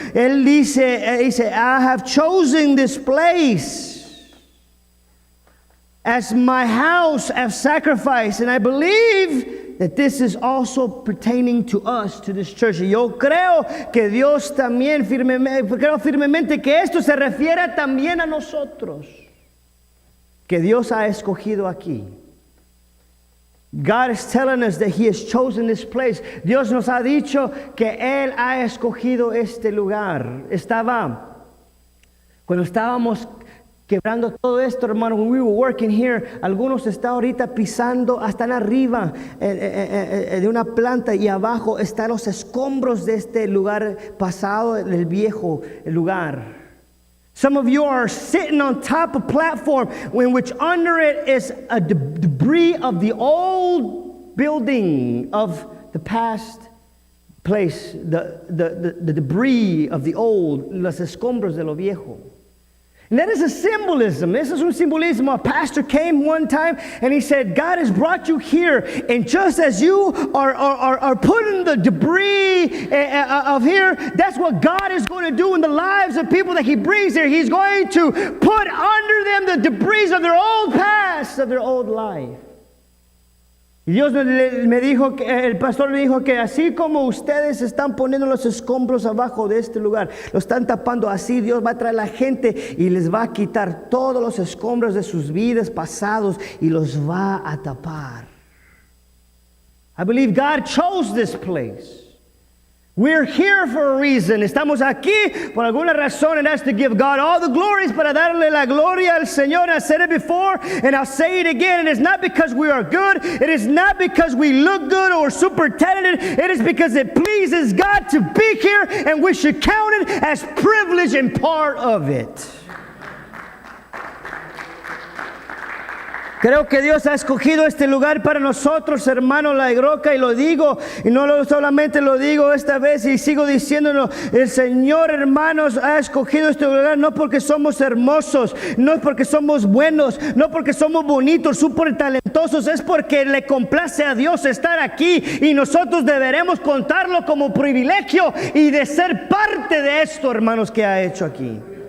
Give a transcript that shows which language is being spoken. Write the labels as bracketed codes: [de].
[es] Él dice, [en] I have chosen this place as my house of sacrifice, and I believe that this is also pertaining to us, to this church. [es] Y yo creo que Dios también creo firmemente que esto se refiere también a nosotros, que Dios ha escogido aquí. [en] God is telling us that He has chosen this place. [es] Dios nos ha dicho que Él ha escogido este lugar. Cuando estábamos quebrando todo esto, hermano, [en] when we were working here, [es] algunos están ahorita pisando, están arriba de una planta y abajo están los escombros de este lugar pasado, del viejo lugar. [en] Some of you are sitting on top of a platform in which under it is a debris of the old building of the past place, the debris of the old, [es] los escombros de lo viejo. [en] And that is a symbolism. This is [es] un simbolismo. [en] A pastor came one time and he said, God has brought you here, and just as you are putting the debris of here, that's what God is going to do in the lives of people that He brings here. He's going to put under them the debris of their old past, of their old life. [es] Y Dios me dijo, el pastor me dijo que así como ustedes están poniendo los escombros abajo de este lugar, lo están tapando, así Dios va a traer a la gente y les va a quitar todos los escombros de sus vidas pasados y los va a tapar. [en] I believe God chose this place. We're here for a reason. [es] Estamos aquí por alguna razón, [en] and that's to give God all the glories, [es] para darle la gloria al Señor. [en] I said it before, and I'll say it again. It is not because we are good. It is not because we look good or super talented. It is because it pleases God to be here, and we should count it as privilege and part of it. [es] Creo que Dios ha escogido este lugar para nosotros, hermanos, La Roca, y lo digo, y no solamente lo digo esta vez, y sigo diciéndolo. El Señor, hermanos, ha escogido este lugar no porque somos hermosos, no porque somos buenos, no porque somos bonitos, súper talentosos, es porque le complace a Dios estar aquí, y nosotros deberemos contarlo como privilegio y de ser parte de esto, hermanos, que ha hecho aquí.